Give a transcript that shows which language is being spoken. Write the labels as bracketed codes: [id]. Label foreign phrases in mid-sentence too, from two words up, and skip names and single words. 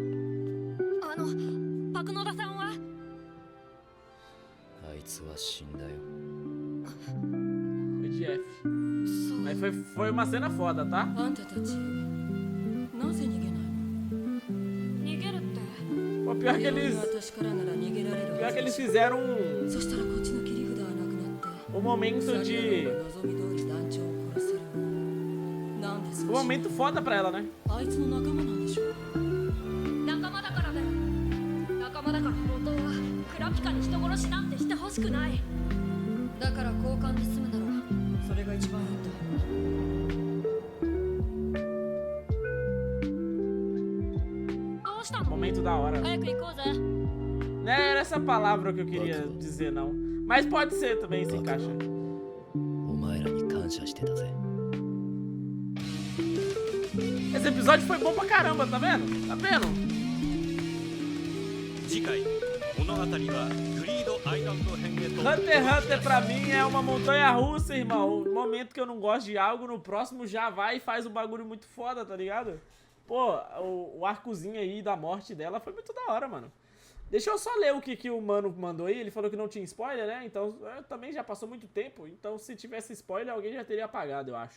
[ja] パクノダさんはあいつは死んだよ。 [pt] Foi de F. [ja] そう [pt] Mas foi uma cena foda, tá? [ja] あんたたちなぜ逃げないの？逃げるって [pt] Pô, pior que [ja] 病院 [pt] eles. [ja] が私からなら逃げられる [pt] Pior [ja] は [pt] que [ja] ず [pt] eles [ja] でしょ。 [pt] fizeram [ja] そしたらこっちの切り札はなくなって [pt] um momento [ja] サリアロ [pt] de. [ja] ーが望み通り団長を殺せる。なんでそう [pt] Um momento foda pra ela, né? [ja] あいつの仲間なんでしょ。仲間だからだよ仲間だから本当はクラピカに人殺しなんてしてほしくないだから交換で済むならそれが一番いいんだ。どうしたの [pt] Momento da hora. [ja] 早く行こうぜ [pt] Não era essa palavra que eu queria dizer, não. Mas pode ser também, se encaixa. [ja] お前らに感謝してたぜ。 [pt] Esse episódio foi bom pra caramba, tá vendo? Tá vendo? [ja] 次回物語はグリードアイランド編へと [pt] Hunter x Hunter pra mim é uma montanha russa, irmão. No momento que eu não gosto de algo, no próximo já vai e faz um bagulho muito foda, tá ligado? Pô, o arcozinho aí da morte dela foi muito da hora, mano. Deixa eu só ler o que o mano mandou aí. Ele falou que não tinha spoiler, né? Então, também já passou muito tempo. Então, se tivesse spoiler, alguém já teria apagado, eu acho.